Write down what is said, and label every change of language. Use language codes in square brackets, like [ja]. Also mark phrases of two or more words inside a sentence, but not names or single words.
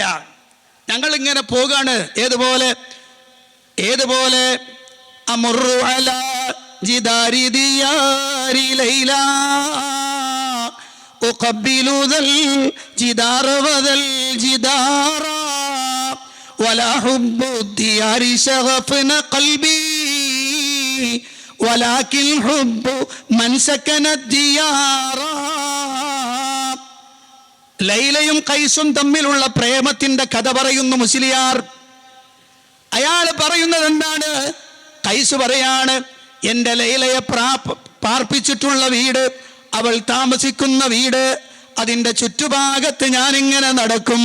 [ml] ഞങ്ങൾ ഇങ്ങനെ പോകാണ്. ഏതുപോലെ [ar] أمر على جدار ديار ليلى أقبل ذا الجدار وذا الجدار ولا حب الديار شغفنا قلبي ولكن حب من سكن الديار. [ml] ലൈലയും ഖൈസും തമ്മിലുള്ള പ്രേമത്തിന്റെ കഥ പറയുന്നു മുസ്ലിയാർ. അയാൾ പറയുന്നത് എന്താണ്? കൈസ് പറയാണ്, എൻ്റെ ലൈലയെ പാർപ്പിച്ചിട്ടുള്ള വീട്, അവൾ താമസിക്കുന്ന വീട്, അതിൻ്റെ ചുറ്റുഭാഗത്ത് ഞാൻ ഇങ്ങനെ നടക്കും.